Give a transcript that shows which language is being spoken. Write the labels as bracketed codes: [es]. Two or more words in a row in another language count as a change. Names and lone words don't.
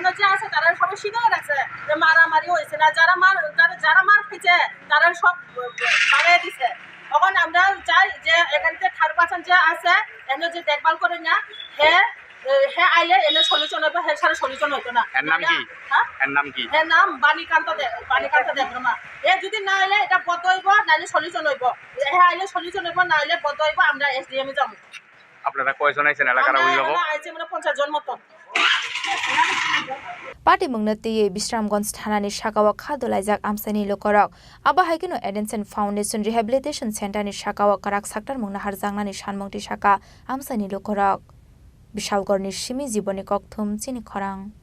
[bn] যে আছে তারা সবাই শিখায় রাখছে যে মারামারি হয়েছে না যারা মার খেয়েছে তারা সব বাড়িয়ে দিছে এখন আমরা চাই যে এখানে [en] third person [bn] যে আছে এনে যে দেখভাল করে না হে আইলে এনে সলিউশন হবে হে সারা সলিউশন হতো না এর নাম কি এর নাম বাণীকান্ত দেববর্মা এ যদি না আইলে এটা বন্ধ হইব নাইলে সলিউশন হইব হে আইলে সলিউশন হইব না আইলে বন্ধ হইব আমরা এসডিএম এ যাব আপনারা কয়জন আইছেন এলাকার হইল আমরা আইছে মানে 50 জন মত [trp] पार्टी मुंगनती विश्रामगंज थानानि शाखावा खादोलाइजाक आमसानि लोकरक आबा हाइकेनो एडेनसन फाउन्डेसन रिहेबिलिटेसन सेन्टारनि शाखावा कराक साक्टार मुंना हारजांनानि सानमंति शाखा आमसानि लोकरक विशालगढ़नि सिमी जीवनी ककथुम चिनि खरां